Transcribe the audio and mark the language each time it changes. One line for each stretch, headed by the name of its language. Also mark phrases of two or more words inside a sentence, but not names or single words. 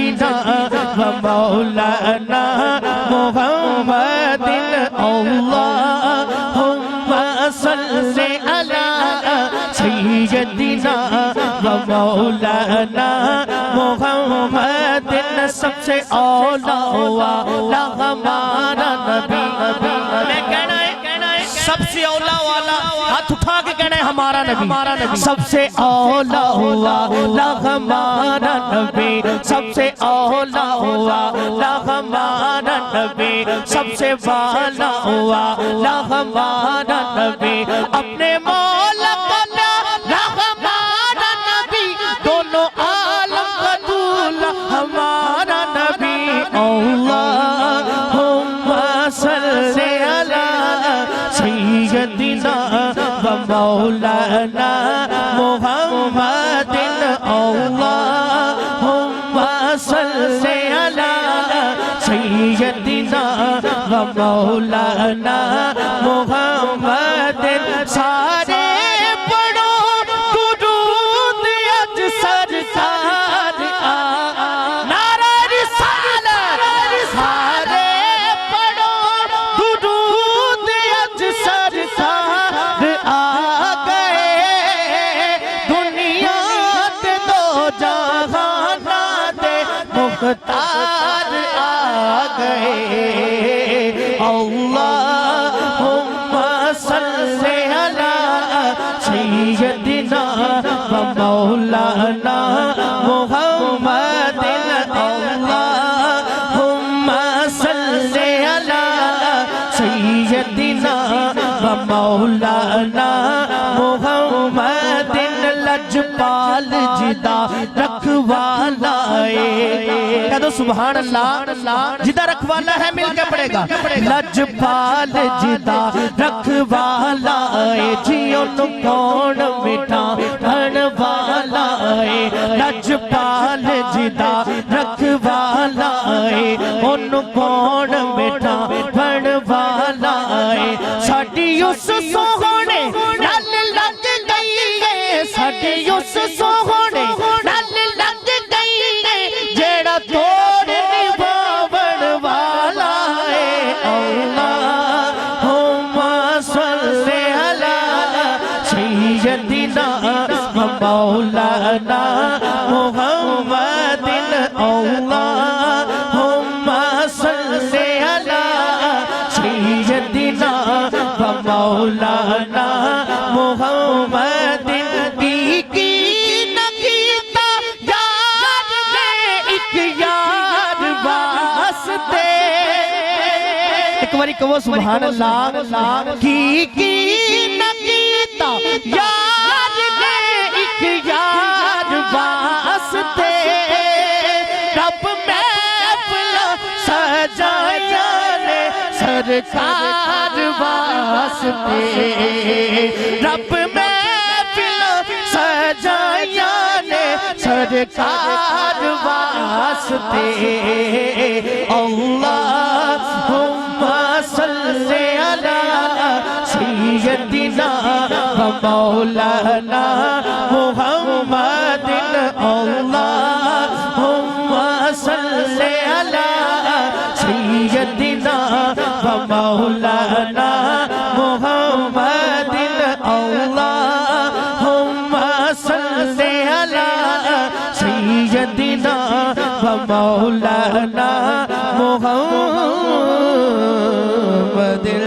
Arabic: و مولانا محمد اللهم صل على سيدنا و مولانا محمد
Urdu: سب سے اولیٰ والا ہمارا نبی. میں کہنا ہے سب سے اولیٰ والا ہاتھ اٹھا کے کہنا ہے ہمارا نبی، سب سے اولیٰ والا ہمارا نبی، سب سے اولیٰ والا ہمارا نبی، سب سے والا والا ہمارا نبی، اپنے مولا کا ہمارا نبی، دونوں عالم کا دولہا ہمارا نبی.
Arabic: اللهم صل على سيدنا و مولانا محمد اللهم صل على سيدنا و مولانا محمد.
Punjabi: سارے پڑھو درود اج سرکار آ نعرہ رسالت، سارے پڑھو درود اج سرکار آ گئے، دنیا کے دو جہانا دے مختار آ گئے.
Arabic: اللهم صل على سيدنا و مولانا محمد اللهم صل على سيدنا و مولانا محمد.
Punjabi: لجپال جدا رکھوالا کہہ دو
Arabic: سبحان الله,
Punjabi: جدا رکھوالا ہے مل کے پڑھے گا. لجپال جدا رکھوالا جیو نوں کون مٹھا والا لجپال جدا رکھوالا اونوں کون مٹھا والا ساڈی اس سوہنے نل لگ گئی ہے، ساڈی اس سوہنے نل لگ گئی ہے، جیڑا توڑ نبھاون والا ہے.
Arabic: اللهم صل على سيدنا و مولانا محمد اللهم صل على سيدنا و مولانا محمد.
Punjabi: کی نہ کیتا یار نے اک یار واسطے، اک واری کہو
Arabic: سبحان الله.
Punjabi: کی نہ کیتا یار نے اک یار واسطے، رب محفل سجایا نے سرکار واسطے، رب محفل سجایا نے سرکار واسطے.
Arabic: اللهم صل على سيدنا و مولانا محمد اللهم صل على سيدنا و مولانا محمد اللهم صل على سيدنا و مولانا محمد.